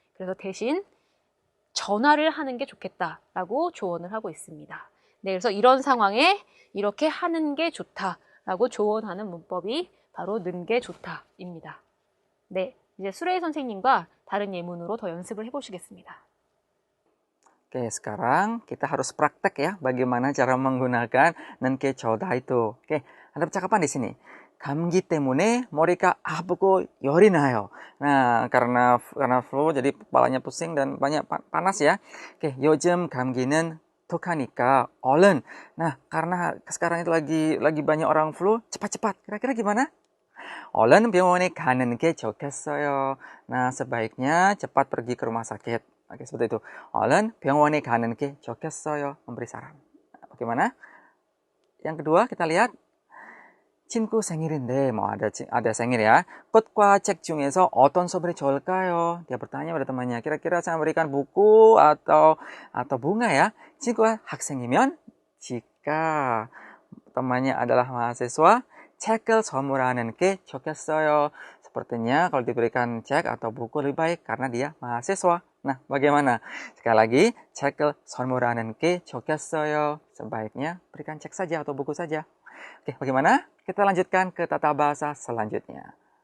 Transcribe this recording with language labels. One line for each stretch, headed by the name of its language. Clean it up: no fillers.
Korean: 그래서 대신 전화를 하는 게 좋겠다라고 조언을 하고 있습니다. 네, 그래서 이런 상황에 이렇게 하는 게 좋다라고 조언하는 문법이 바로 는 게 좋다입니다. 네, 이제 수레이 선생님과 다른 예문으로 더 연습을 해보시겠습니다.
Indonesian: Oke, sekarang kita harus praktek ya bagaimana cara menggunakan nenke choda itu. Oke, ada percakapan di sini.
Korean: 감기 때문에 머리가 아프고 열이 나요.
Indonesian: Nah, karena flu jadi kepalanya pusing dan banyak panas ya.
Korean: Oke, 요즘 감기는 독하니까 얼른.
Indonesian: Nah, karena sekarang itu lagi banyak orang flu, cepat-cepat. Kira-kira gimana?
Korean: 얼른 병원에 가는 게 좋겠어요.
Indonesian: Nah, sebaiknya cepat pergi ke rumah sakit. Oke, seperti itu.
Korean: 얼른 병원에 가는 게 좋겠어요.
Indonesian: Memberi saran. Bagaimana? Yang kedua, kita lihat.
Korean: 친구 생일인데,
Indonesian: mau ada
Korean: 생일 ya. 꽃과 책 중에서 어떤 선물이 좋을까요?
Indonesian: Dia bertanya pada temannya. Kira-kira saya memberikan buku atau bunga ya?
Korean: 친구가 학생이면
Indonesian: jika temannya adalah mahasiswa,
Korean: 책을 선물하는 게 좋겠어요.
Indonesian: Sepertinya kalau diberikan cek atau buku lebih baik karena dia mahasiswa. Nah, bagaimana? Sekali lagi,
Korean: 책을 선물하는 게 좋겠어요.
Indonesian: Sebaiknya berikan cek saja atau buku saja. Oke, bagaimana? Kita lanjutkan ke tata bahasa selanjutnya.